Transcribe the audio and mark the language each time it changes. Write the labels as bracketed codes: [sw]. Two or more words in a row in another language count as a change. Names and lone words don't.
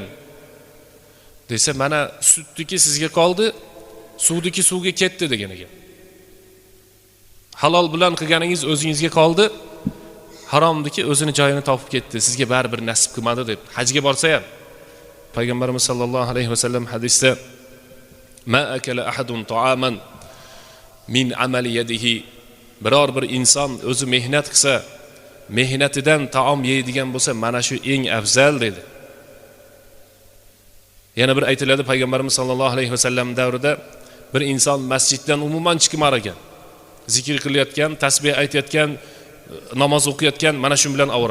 [uz] Desa, mana sutniki sizga qoldi, suvniki suvga ketdi degan ekan. Halol bilan qilganingiz o'zingizga qoldi, haromniki o'zini joyini topib ketdi, sizga baribir nasib qilmadi deb. Hajga borsa ham payg'ambarimiz [ar] صلى الله عليه وسلم hadisda ما أكل أحد طعاما من عمل يده, [uz] biror bir inson o'zi mehnat qilsa, mehnatidan taom yeydigan bo'lsa, mana shu eng afzal dedi. Yana bir aytiladi, payg'ambarimiz [ar] صلى الله عليه وسلم [uz] davrida bir inson masjiddan umuman chiqmar ekan. Zikr qilayotgan, tasbih aytayotgan, namoz o'qiyotgan, mana shu bilan avra.